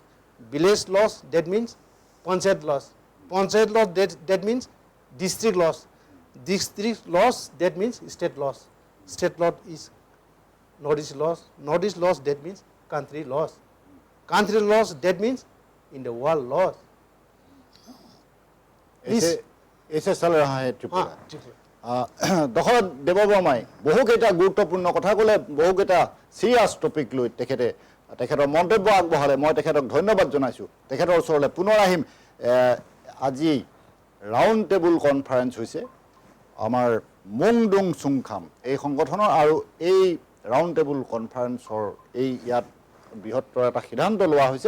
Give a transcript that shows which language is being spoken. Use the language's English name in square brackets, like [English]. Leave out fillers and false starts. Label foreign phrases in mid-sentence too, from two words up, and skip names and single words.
[English] Village loss, that means panchayat loss. Panchayat loss, that means district loss. District loss, that means state loss. State loss is Northeast loss. Northeast loss, that means country loss. Country loss, that means in the world loss. [Hindi] ऐसे चल रहा है त्रिपुरा. [Assamese] দশৰথ দেৱবৰ্মাই বহুকেইটা গুৰুত্বপূৰ্ণ কথা ক'লে, বহুকেইটা [English] serious topic [Assamese] লৈ তেখেতৰ মন্তব্য আগবঢ়ালে. মই তেখেতক ধন্যবাদ জনাইছোঁ. তেখেতৰ ওচৰলৈ পুনৰ আহিম. আজি [English] round table conference [Assamese] হৈছে আমাৰ মুংডুং চুংখাম এই সংগঠনৰ, আৰু এই [English] round table conference [Assamese] ইয়াত বৃহত্তৰ এটা সিদ্ধান্ত লোৱা হৈছে.